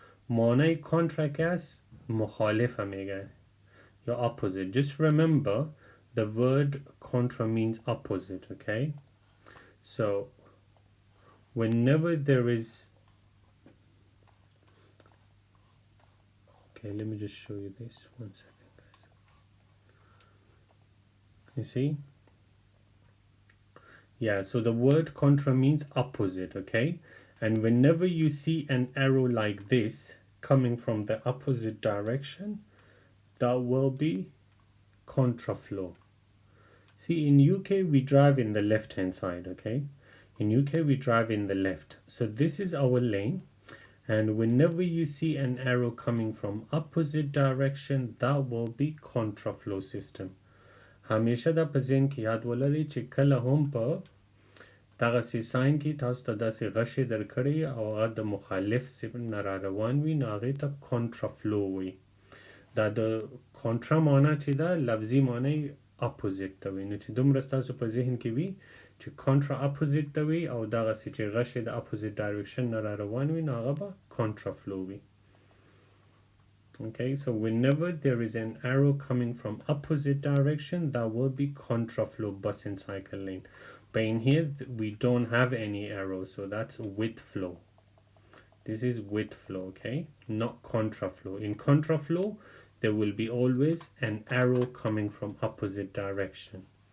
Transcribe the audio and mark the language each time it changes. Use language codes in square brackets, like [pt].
[fa] معنی contra که است؟ مخالف میگه یا opposite. [en] Just remember the word contra means opposite, okay? So whenever there is, okay, let me just show you this 1 second, guys. You see? Yeah, so the word contra means opposite, okay? And whenever you see an arrow like this coming from the opposite direction, that will be contraflow. See, in UK we drive in the left hand side, okay? In UK we drive in the left. So this is our lane, and whenever you see an arrow coming from opposite direction, that will be contraflow system. [ps] همیشه دا په ذهن کې یاد ولرئ چې کله هم په دغه ساين کې تاسو ته داسې غشې درکړي او هغه د مخالف سیب نه را روان وي نو هغې ته کنټرافلو وي. دا د کنټرا معنا چې ده لفظي معنی اپوزیت ته وي. نو چې دومره ستاسو په ذهن کې وي چې کنټرا اپوزیت ته وي او دغسې چې غشې د اپوزیت ډایرکشن نه را روان وي نو هغه به کنټرافلو وي. [en] Okay, so whenever there is an arrow coming from opposite direction, that will be contraflow bus and cycle lane. But in here we don't have any arrows, so that's with flow. This is with flow, okay, not contraflow. In contraflow there will be always an arrow coming from opposite direction.